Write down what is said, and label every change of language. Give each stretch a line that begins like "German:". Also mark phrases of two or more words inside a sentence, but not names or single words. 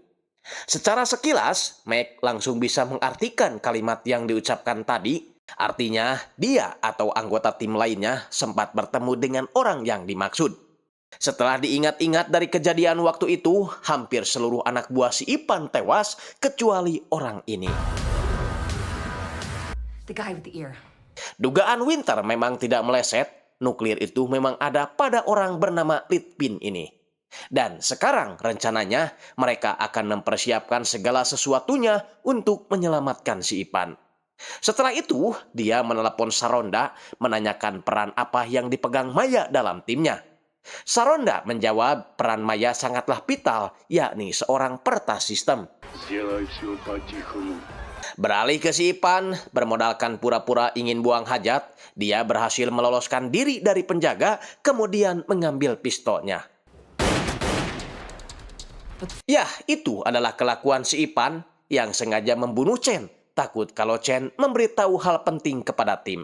Indonesian: Secara sekilas, Meg langsung bisa mengartikan kalimat yang diucapkan tadi, artinya dia atau anggota tim lainnya sempat bertemu dengan orang yang dimaksud. Setelah diingat-ingat dari kejadian waktu itu, hampir seluruh anak buah si Ivan tewas kecuali orang ini.
English: The guy with the ear.
Indonesian: Dugaan Winter memang tidak meleset, nuklir itu memang ada pada orang bernama Litpin ini. Dan sekarang rencananya mereka akan mempersiapkan segala sesuatunya untuk menyelamatkan si Ipan. Setelah itu, dia menelepon Saronda menanyakan peran apa yang dipegang Maya dalam timnya. Saronda menjawab peran Maya sangatlah vital, yakni seorang pertas sistem.
Russian: Сделай все по-тихому.
Indonesian: Beralih ke si Ipan, bermodalkan pura-pura ingin buang hajat, dia berhasil meloloskan diri dari penjaga, kemudian mengambil pistolnya. Ya, itu adalah kelakuan si Ipan yang sengaja membunuh Chen, takut kalau Chen memberitahu hal penting kepada tim.